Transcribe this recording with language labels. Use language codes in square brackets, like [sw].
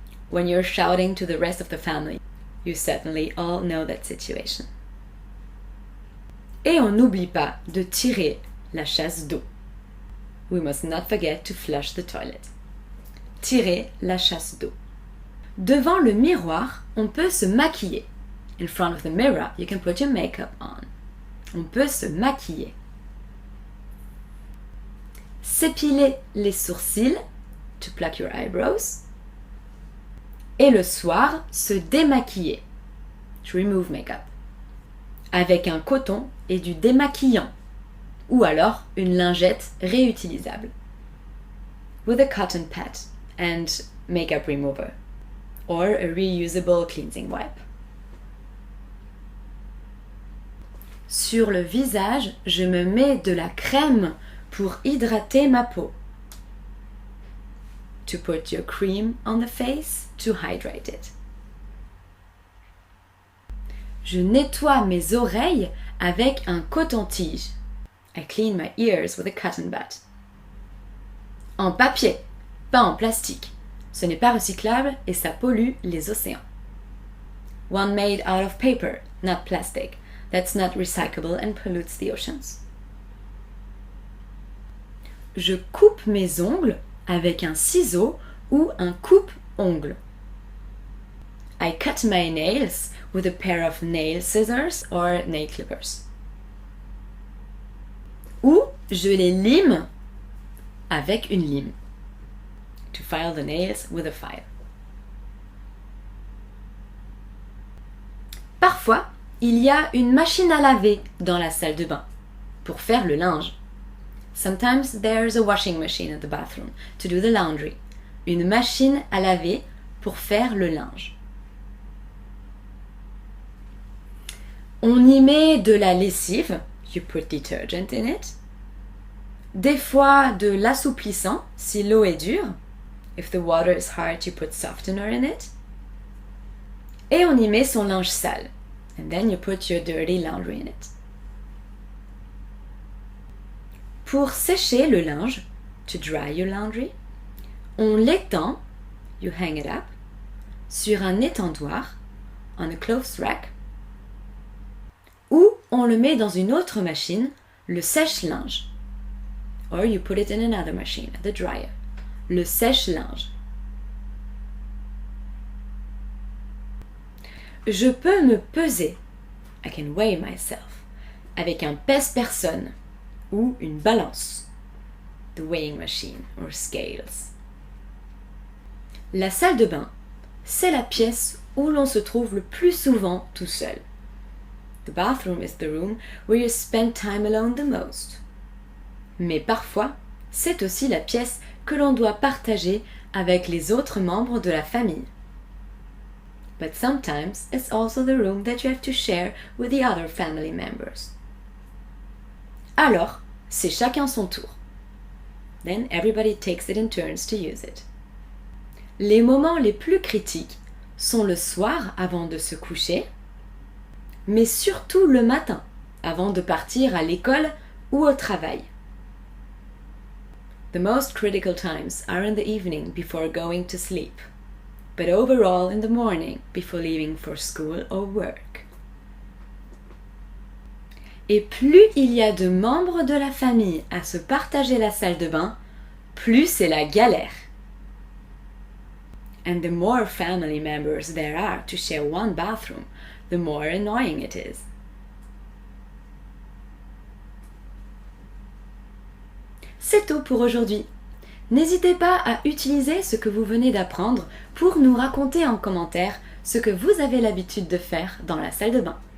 [en] When you're shouting to the rest of the family, you certainly all know that situation. [fr] Et on n'oublie pas de tirer la chasse d'eau. [en] We must not forget to flush the toilet. [fr] Tirer la chasse d'eau. Devant le miroir, on peut se maquiller. [en] In front of the mirror, you can put your makeup on. [fr] On peut se maquiller. s'épiler les sourcils, [en] to pluck your eyebrows, [fr] et le soir, se démaquiller, [en] to remove makeup, [fr] avec un coton et du démaquillant, ou alors une lingette réutilisable, [en] with a cotton pad and makeup remover, or a reusable cleansing wipe. [fr] Sur le visage, je me mets de la crème pour hydrater ma peau. [en] To put your cream on the face to hydrate it. [fr] Je nettoie mes oreilles avec un coton-tige. [en] I clean my ears with a cotton bud. [fr] En papier, pas en plastique. Ce n'est pas recyclable et ça pollue les océans. [en] One made out of paper, not plastic. That's not recyclable and pollutes the oceans. [fr] Je coupe mes ongles avec un ciseau ou un coupe-ongles. [en] I cut my nails with a pair of nail scissors or nail clippers. [fr] Ou je les lime avec une lime. [en] To file the nails with a file. [fr] Parfois, il y a une machine à laver dans la salle de bain pour faire le linge. [en] Sometimes there's a washing machine at the bathroom to do the laundry. [fr] Une machine à laver pour faire le linge. On y met de la lessive, [en] you put detergent in it. [fr] Des fois de l'assouplissant si l'eau est dure. [en] If the water is hard, you put softener in it. [fr] Et on y met son linge sale. [en] And then you put your dirty laundry in it. [fr] Pour sécher le linge, [en] to dry your laundry, [fr] on l'étend, [en] you hang it up, [fr] sur un étendoir, [en] on a clothes rack, [fr] ou on le met dans une autre machine, le sèche-linge. [en] Or you put it in another machine, the dryer, le sèche-linge. [fr] Je peux me peser, [en] I can weigh myself, [fr] avec un pèse-personne ou une balance, [en] the weighing machine or scales. [fr] La salle de bain, c'est la pièce où l'on se trouve le plus souvent tout seul. [en] The bathroom is the room where you spend time alone the most. [fr] Mais parfois, c'est aussi la pièce que l'on doit partager avec les autres membres de la famille. [en] But sometimes it's also the room that you have to share with the other family members. [fr] Alors, c'est chacun son tour. [en] Then everybody takes it in turns to use it. [fr] Les moments les plus critiques sont le soir avant de se coucher, mais surtout le matin avant de partir à l'école ou au travail. [en] The most critical times are in the evening before going to sleep, but overall in the morning before leaving for school or work. [fr] Et plus il y a de membres de la famille à se partager la salle de bain, plus c'est la galère. [en] And the more family members there are to share one bathroom, the more annoying it is. [fr] C'est tout pour aujourd'hui. N'hésitez pas à utiliser ce que vous venez d'apprendre pour nous raconter en commentaire ce que vous avez l'habitude de faire dans la salle de bain.